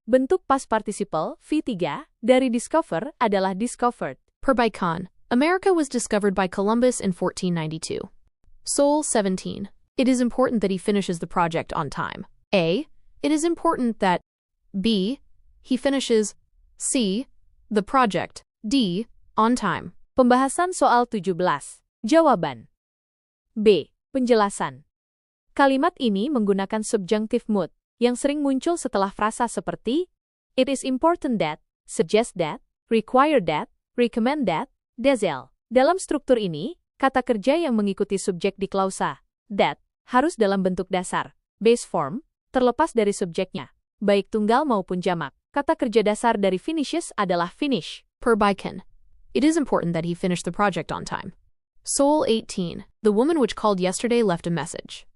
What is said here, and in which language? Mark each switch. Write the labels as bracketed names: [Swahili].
[Indonesian] Bentuk past participle, V3, dari discover adalah discovered. Perbaikan. [English] America was discovered by Columbus in 1492. [Indonesian] Soul 17. [English] It is important that he finishes the project on time. A. It is important that B. He finishes C. The project D. On time. [Indonesian] Pembahasan soal 17. Jawaban. B. Penjelasan. Kalimat ini menggunakan subjunctive mood yang sering muncul setelah frasa seperti it is important that, suggest that, require that, recommend that, Dazel. Dalam struktur ini, kata kerja yang mengikuti subjek di klausa, that, harus dalam bentuk dasar, base form, terlepas dari subjeknya, baik tunggal maupun jamak. Kata kerja dasar dari finishes adalah finish. Perbaikan. [English] It is important that he finish the project on time. [Indonesian] Soul 18. [English] The woman which called yesterday left a message.